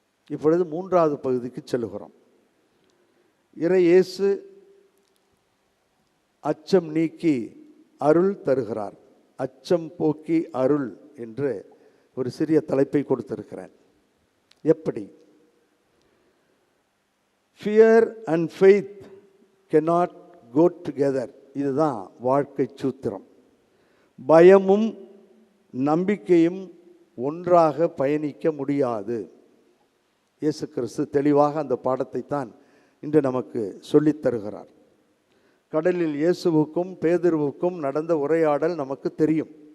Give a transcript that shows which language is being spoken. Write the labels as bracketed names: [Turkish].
[Tamil] இப்பொழுது 3வது பகுதிக்கு செல்கிறோம். இறை இயேசு அச்சம் நீக்கி அருள் தருகிறார். அச்சம் போக்கி அருள் என்று ஒரு சிறிய தலைப்பை கொடுத்திருக்கிறேன். எப்படி? [English] Fear and faith cannot go together. [Tamil] இதுதான் வாழ்க்கை சூத்திரம். பயமும் நம்பிக்கையும் ஒன்றாக பயணிக்க முடியாது. இயேசு கிறிஸ்து தெளிவாக அந்த பாடத்தை தான் இன்று நமக்கு சொல்லித் தருகிறார். கடலில் இயேசுவுக்கும் பேதுருவுக்கும் நடந்த உரையாடல் நமக்கு தெரியும்.